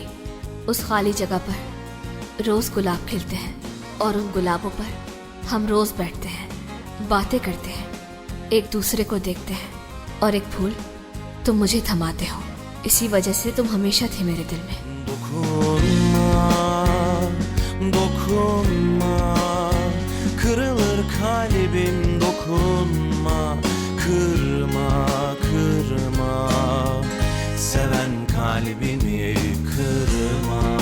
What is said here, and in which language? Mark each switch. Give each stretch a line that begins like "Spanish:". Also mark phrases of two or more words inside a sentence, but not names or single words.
Urdu: اس خالی جگہ پر روز گلاب کھلتے ہیں اور ان گلابوں پر ہم روز بیٹھتے ہیں، باتیں کرتے ہیں، ایک دوسرے کو دیکھتے ہیں، اور ایک پھول تم مجھے تھماتے ہو. اسی وجہ سے تم ہمیشہ تھے میرے دل میں.
Turkish: Kırılır kalbim, dokunma, kırma, kırma, seven kalbimi kırma.